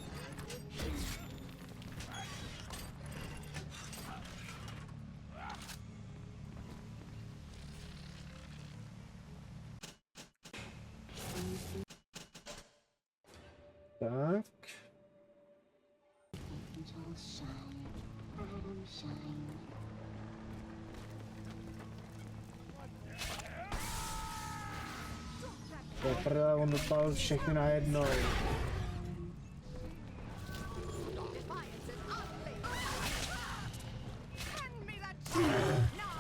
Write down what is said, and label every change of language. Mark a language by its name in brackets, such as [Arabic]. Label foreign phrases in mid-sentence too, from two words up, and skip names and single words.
[Czech] Tak. [English] Angels shine, Adam shine. [Czech] Teprve on dopal všechny najednou. [English] Defiance is ugly. Hand me that shield now.